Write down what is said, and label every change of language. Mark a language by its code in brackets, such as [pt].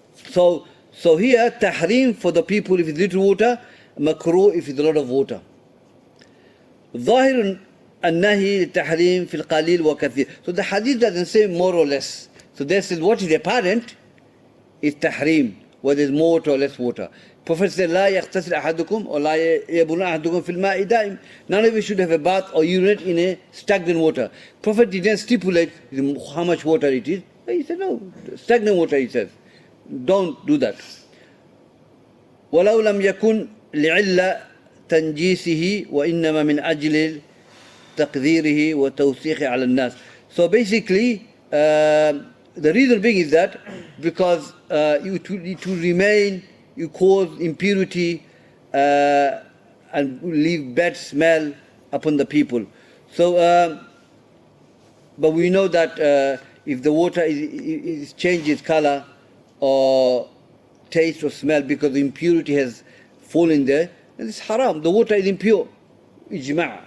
[en] So here, tahrim for the people if it's little water, makruh if it's a lot of water. [ar] ظاهر النهي للتحريم في القليل وكثير. [en] So the hadith doesn't say more or less. So they said what is apparent is tahrim, whether it's more water or less water. Prophet said, [ar] لا يغتسل أحدكم or لا يبول أحدكم في الماء دائم. [en] None of you should have a bath or urinate in a stagnant water. Prophet didn't stipulate how much water it is. He said, no, stagnant water, he says. Don't do that. [ar] ولو لم يكن لعلة تنجيسه وإنما من أجل تقديره وتوثيقه على الناس. [en] So basically, the reason being is that because it will remain, you cause impurity and leave bad smell upon the people. So, but we know that if the water changes color or taste or smell because the impurity has fallen there, then it's haram. The water is impure. Ijma'.